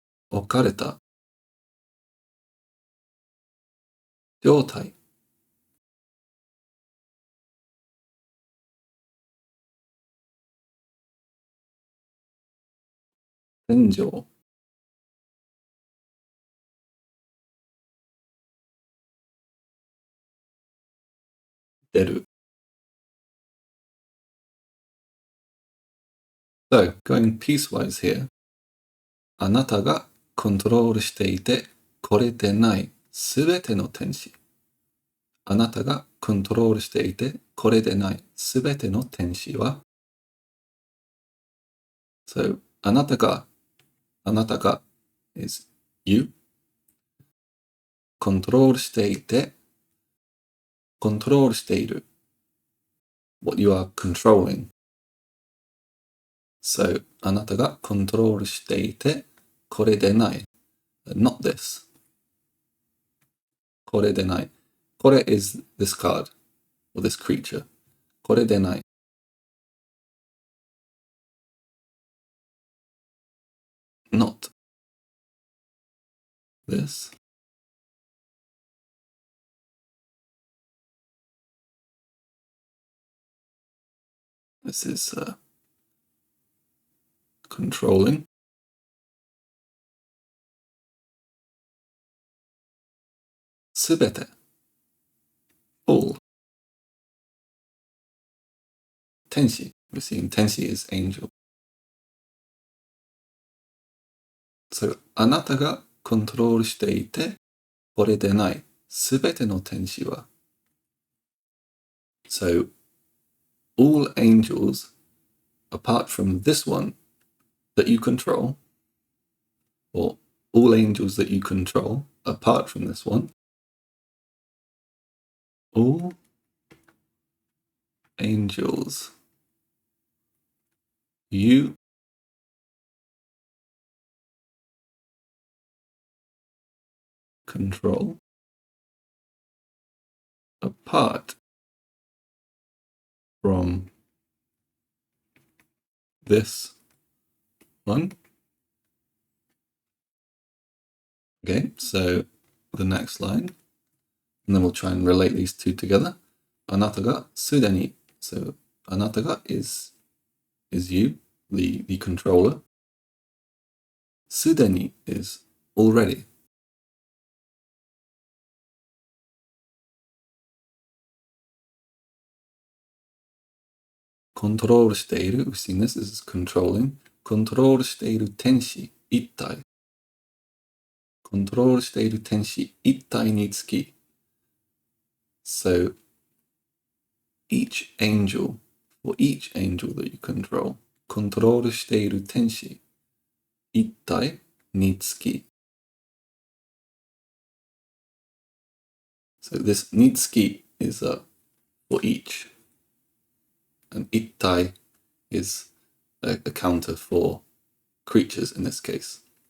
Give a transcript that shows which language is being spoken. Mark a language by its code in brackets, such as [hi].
[ja] 置かれた、状態、戦場、出る。 [en] So, going piecewise here. [ja] あなたがコントロールしていて、これでないすべての天使。あなたがコントロールしていて、これでないすべての天使は、So, あなたが [en] is you. [ja] コントロールしていて、コントロールしている。 [en] What you are controlling. [ja] So, あなたがコントロールしていて、これでない。 [en] Not this. [ja] これでない。 [en] これ is this card, or this creature. [ja] これでない。 [en] Not this. This is controlling. すべてall. [ja] Tenshi. [en] We're seeing tenshi is angel. [ja] So, あなたがコントロールしていて、これでないすべての天使は。 [en] So, all angels, apart from this one that you control, or all angels that you control, apart from this one, all angels you control, apart from this one. Okay, so the next line, and then we'll try and relate these two together. [ja] あなたがすでに [en] so あなたが is you, the controller. すでに is already. Control している we've seen this is controlling. [ja] コントロールしている天使一体。コントロールしている天使一体につき。 [en] So, each angel, or each angel that you control, [ja] コントロールしている天使一体につき。 [en] So this につき is for each, and 一体 is a counter for creatures in this case.